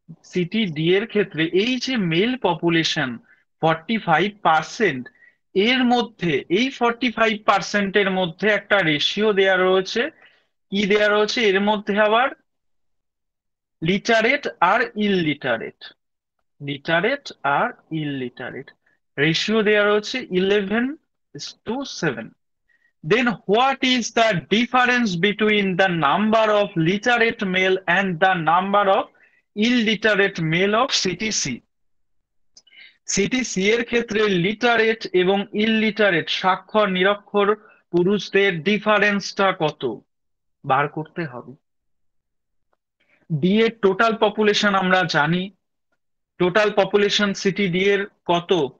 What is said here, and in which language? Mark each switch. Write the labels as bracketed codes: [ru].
[bn] City D এর ক্ষেত্রে এই যে মেল পপুলেশন 45%, এর মধ্যে এই 45%-এর মধ্যে একটা রেশিও দেয়া রয়েছে। কি দেয়া রয়েছে এর মধ্যে আবার? লিটারেট আর ইললিটারেট, লিটারেট আর ইললিটারেট রেশিও দেয়া রয়েছে 11:7। [en] Then what is the difference between the number of literate male and the number of illiterate male of CTC? [bn] CTC এর ক্ষেত্রে লিটারেট এবং ইললিটারেট স্বাক্ষর নিরক্ষর পুরুষদের ডিফারেন্সটা কত বার করতে হবে। ডি এর টোটাল পপুলেশন আমরা জানি, টোটাল পপুলেশন সিটি ডি এর কত?